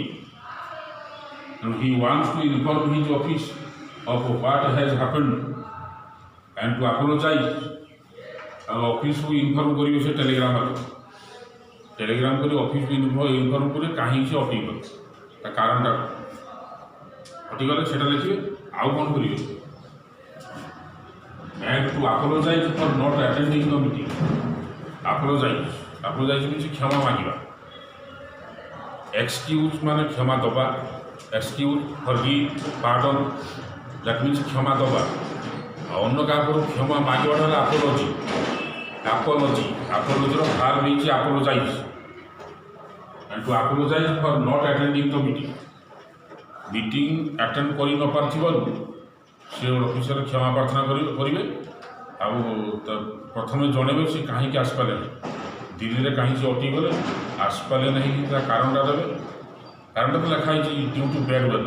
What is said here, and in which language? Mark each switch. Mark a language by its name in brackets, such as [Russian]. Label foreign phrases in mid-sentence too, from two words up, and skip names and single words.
[English] ତେଣୁ he wants to inform his office of what has happened and to apologize. [Odia] ଆଉ ଅଫିସ୍କୁ ଇନଫର୍ମ କରିବେ ସେ ଟେଲିଗ୍ରାମରେ। ଟେଲିଗ୍ରାମ କରି ଅଫିସ୍କୁ ଇନଫର୍ମ କରିବେ କାହିଁକି ସେ ଅଟକିଗଲେ, ତା କାରଣଟା ଅଟିଗଲେ ସେଇଟା ଲେଖିବେ। ଆଉ କ'ଣ କରିବେ, [English] and to apologize for not attending the meeting. apologize means [Odia] କ୍ଷମା ମାଗିବା। excuse ମାନେ କ୍ଷମା ଦେବା, [English] excuse, forgive, pardon, that means [Odia] କ୍ଷମା ଦେବା। ଆଉ ଅନ୍ୟ କାହାକୁ କ୍ଷମା ମାଗିବାଟା ହେଲା apologyର ଭାର୍ବ ହେଇଛି apologize, [English] and to apologize for not attending the meeting. meeting attend [Odia] କରି ନ ପାରିଥିବାରୁ ସେ ଅଫିସରେ କ୍ଷମା ପ୍ରାର୍ଥନା କରିବେ। ଆଉ ପ୍ରଥମେ ଜଣେଇବେ ସେ କାହିଁକି ଆସିପାରିଲେ ନାହିଁ, ଦିଲ୍ଲୀରେ କାହିଁକି ଅଟିଗଲେ, ଆସିପାରିଲେ ନାହିଁ, ତା କାରଣଟା ଦେବେ। କାରଣଟା ତ ଲେଖା ହେଇଛି [English] due to bad weather.